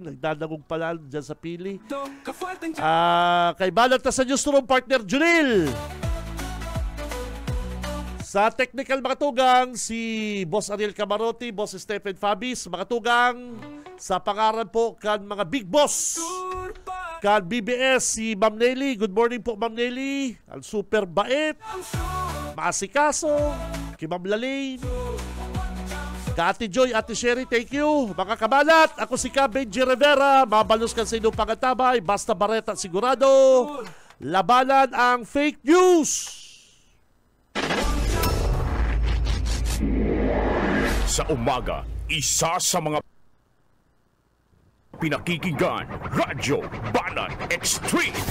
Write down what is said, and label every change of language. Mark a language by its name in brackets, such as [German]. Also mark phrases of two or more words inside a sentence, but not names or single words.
[Bikol] Nagdadagong pala dyan sa pili. Kay balat na sa newsroom partner Junil. Sa technical mga tugang, si Boss Ariel Camarote, Boss Stephen Fabis, mga tugang. Sa pangalan po kan mga big boss. Kan BBS, si Ma'am Nelly. [English] Good morning [Bikol] po, Ma'am Nelly. Ang super bait. Maasikaso. Kay Ma'am Lalaine. Ka Ate Joy, Ate Sherry, [English] thank you. [Bikol] Mga kabalat, ako si Ka Benji Rivera. Mabalos ka sa inyong pangatabay. Basta bareta sigurado. Labanan ang [English] fake news. [Filipino] Sa umaga, isa sa mga pinakikinggan, Radyo Banat Extreme.